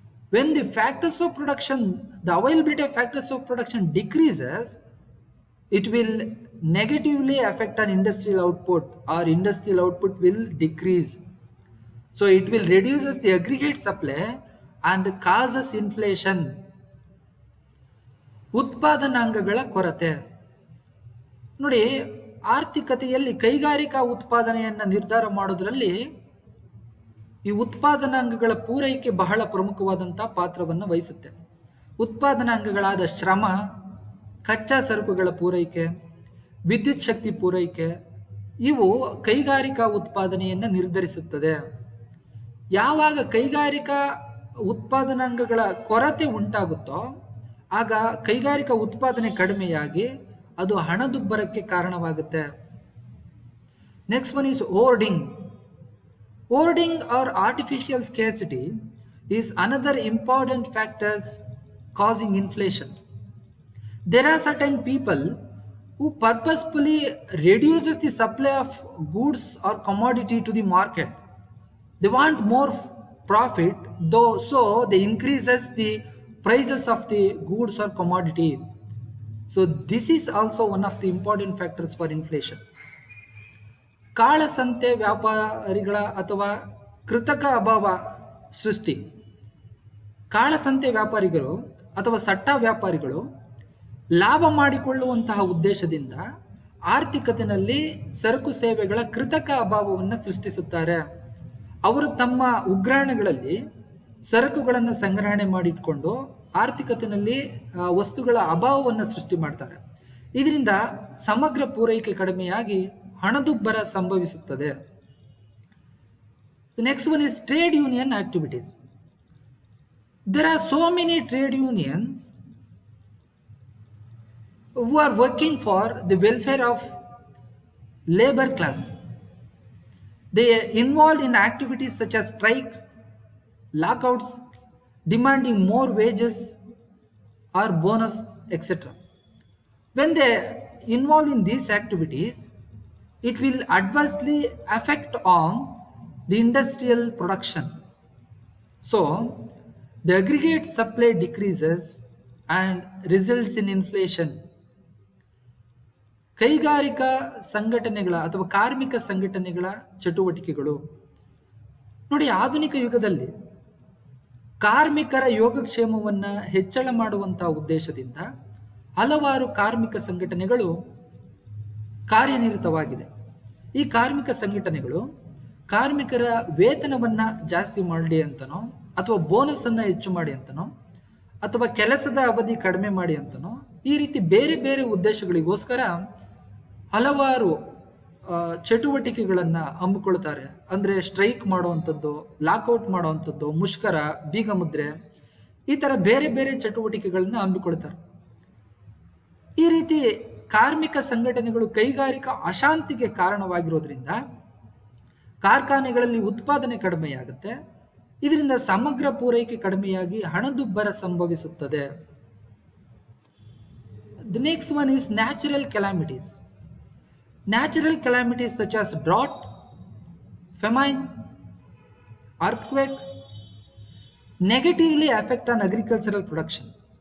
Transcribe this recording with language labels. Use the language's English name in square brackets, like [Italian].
[English] When the factors of production, the availability of factors of production decreases, it will negatively affect an industrial output, or industrial output will decrease. So it will reduces the aggregate supply and causes inflation. [Kannada] ಉತ್ಪಾದನಾಂಗಗಳ ಕೊರತೆ. ನೋಡಿ, ಆರ್ಥಿಕತೆಯಲ್ಲಿ ಕೈಗಾರಿಕಾ ಉತ್ಪಾದನೆಯನ್ನು ನಿರ್ಧಾರ ಮಾಡೋದ್ರಲ್ಲಿ ಈ ಉತ್ಪಾದನಾಂಗಗಳ ಪೂರೈಕೆ ಬಹಳ ಪ್ರಮುಖವಾದಂಥ ಪಾತ್ರವನ್ನು ವಹಿಸುತ್ತೆ. ಉತ್ಪಾದನಾಂಗಗಳಾದ ಶ್ರಮ, ಕಚ್ಚಾ ಸರಕುಗಳ ಪೂರೈಕೆ, ವಿದ್ಯುತ್ ಶಕ್ತಿ ಪೂರೈಕೆ, ಇವು ಕೈಗಾರಿಕಾ ಉತ್ಪಾದನೆಯನ್ನು ನಿರ್ಧರಿಸುತ್ತದೆ. ಯಾವಾಗ ಕೈಗಾರಿಕಾ ಉತ್ಪಾದನಾಂಗಗಳ ಕೊರತೆ ಉಂಟಾಗುತ್ತೋ ಆಗ ಕೈಗಾರಿಕಾ ಉತ್ಪಾದನೆ ಕಡಿಮೆಯಾಗಿ ಅದು ಹಣದುಬ್ಬರಕ್ಕೆ ಕಾರಣವಾಗುತ್ತೆ. [English] Next one is hoarding. Hoarding or artificial scarcity is another important factors causing inflation. There are certain people who purposefully reduces the supply of goods or commodity to the market. They want more profit, though, so they increases the prices of the goods or commodity. So this is also one of the important factors for inflation. [Kannada] ಕಾಳಸಂತೆ ವ್ಯಾಪಾರಿಗಳ ಅಥವಾ ಕೃತಕ ಅಭಾವ ಸೃಷ್ಟಿ. ಕಾಳಸಂತೆ ವ್ಯಾಪಾರಿಗಳು ಅಥವಾ ಸಟ್ಟ ವ್ಯಾಪಾರಿಗಳು ಲಾಭ ಮಾಡಿಕೊಳ್ಳುವಂತಹ ಉದ್ದೇಶದಿಂದ ಆರ್ಥಿಕತೆಯಲ್ಲಿ ಸರಕು ಸೇವೆಗಳ ಕೃತಕ ಅಭಾವವನ್ನು ಸೃಷ್ಟಿಸುತ್ತಾರೆ. ಅವರು ತಮ್ಮ ಉಗ್ರಾಣಗಳಲ್ಲಿ ಸರಕುಗಳನ್ನು ಸಂಗ್ರಹಣೆ ಮಾಡಿಟ್ಕೊಂಡು ಆರ್ಥಿಕತೆಯಲ್ಲಿ ವಸ್ತುಗಳ ಅಭಾವವನ್ನು ಸೃಷ್ಟಿ ಮಾಡ್ತಾರೆ. ಇದರಿಂದ ಸಮಗ್ರ ಪೂರೈಕೆ ಕಡಿಮೆಯಾಗಿ ಹಣದುಬ್ಬರ ಸಂಭವಿಸುತ್ತದೆ. [English] Next one is trade union activities. There are so many trade unions who are working for the welfare of labor class. They are involved in activities such as strike, lockouts, demanding more wages or bonus, etc. When they involve in these activities, it will adversely affect on the industrial production. So, the aggregate supply decreases and results in inflation. [Kannada] ಕೈಗಾರಿಕಾ ಸಂಘಟನೆಗಳ ಅಥವಾ ಕಾರ್ಮಿಕ ಸಂಘಟನೆಗಳ ಚಟುವಟಿಕೆಗಳು ನೋಡಿ, ಆಧುನಿಕ ಯುಗದಲ್ಲಿ ಕಾರ್ಮಿಕರ ಯೋಗಕ್ಷೇಮವನ್ನು ಹೆಚ್ಚಳ ಮಾಡುವಂತಹ ಉದ್ದೇಶದಿಂದ ಹಲವಾರು ಕಾರ್ಮಿಕ ಸಂಘಟನೆಗಳು ಕಾರ್ಯನಿರತವಾಗಿದೆ. ಈ ಕಾರ್ಮಿಕ ಸಂಘಟನೆಗಳು ಕಾರ್ಮಿಕರ ವೇತನವನ್ನು ಜಾಸ್ತಿ ಮಾಡಲಿ ಅಂತನೋ, ಅಥವಾ ಬೋನಸ್ ಅನ್ನು ಹೆಚ್ಚು ಮಾಡಿ ಅಂತನೋ, ಅಥವಾ ಕೆಲಸದ ಅವಧಿ ಕಡಿಮೆ ಮಾಡಿ ಅಂತನೋ, ಈ ರೀತಿ ಬೇರೆ ಬೇರೆ ಉದ್ದೇಶಗಳಿಗೋಸ್ಕರ ಹಲವಾರು ಚಟುವಟಿಕೆಗಳನ್ನು ಹಮ್ಮಿಕೊಳ್ತಾರೆ. ಅಂದರೆ ಸ್ಟ್ರೈಕ್ ಮಾಡುವಂಥದ್ದು, ಲಾಕ್ಔಟ್ ಮಾಡುವಂಥದ್ದು, ಮುಷ್ಕರ, ಬೀಗ ಮುದ್ರೆ, ಈ ಥರ ಬೇರೆ ಬೇರೆ ಚಟುವಟಿಕೆಗಳನ್ನು ಹಮ್ಮಿಕೊಳ್ತಾರೆ. ಈ ರೀತಿ ಕಾರ್ಮಿಕ ಸಂಘಟನೆಗಳು ಕೈಗಾರಿಕಾ ಅಶಾಂತಿಗೆ ಕಾರಣವಾಗಿರೋದ್ರಿಂದ ಕಾರ್ಖಾನೆಗಳಲ್ಲಿ ಉತ್ಪಾದನೆ ಕಡಿಮೆಯಾಗುತ್ತೆ. ಇದರಿಂದ ಸಮಗ್ರ ಪೂರೈಕೆ ಕಡಿಮೆಯಾಗಿ ಹಣದುಬ್ಬರ ಸಂಭವಿಸುತ್ತದೆ. [English] The next one is natural calamities. Natural calamities such as drought, famine, earthquake negatively affect on agricultural production.